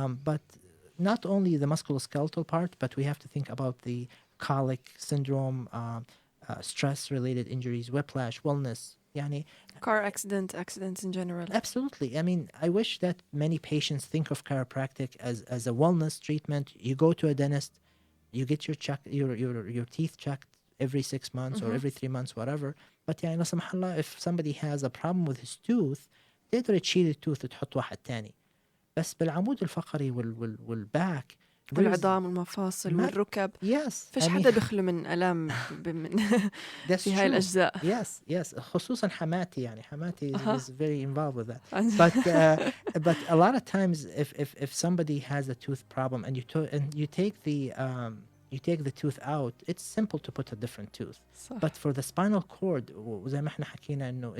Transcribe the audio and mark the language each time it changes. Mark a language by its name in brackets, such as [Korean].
[English] But not only the musculoskeletal part, but we have to think about the colic syndrome, stress-related injuries, whiplash, wellness. Yani, car accidents in general. Absolutely. I mean, I wish that many patients think of chiropractic as a wellness treatment. You go to a dentist, you get your teeth checked every 6 months or every 3 months, whatever. But [Arabic] يعني لا سمح الله [English] if somebody has a problem with his tooth [Arabic] تقدر تشيل التوث وتحط واحد تاني. بس بالعمود الفقري والباك والعظام والمفاصل والركب. [English] Yes. [Arabic] فيش حدا بيخلو من ألم في هاي الأجزاء. [English] Yes. [Arabic] خصوصا حماتي [English] is very involved with that. But a lot of times if somebody has a tooth problem and you take the tooth out, it's simple to put a different tooth. [Arabic] صح. [English] But for the spinal cord, [Arabic] وزي ما احنا حكينا إنه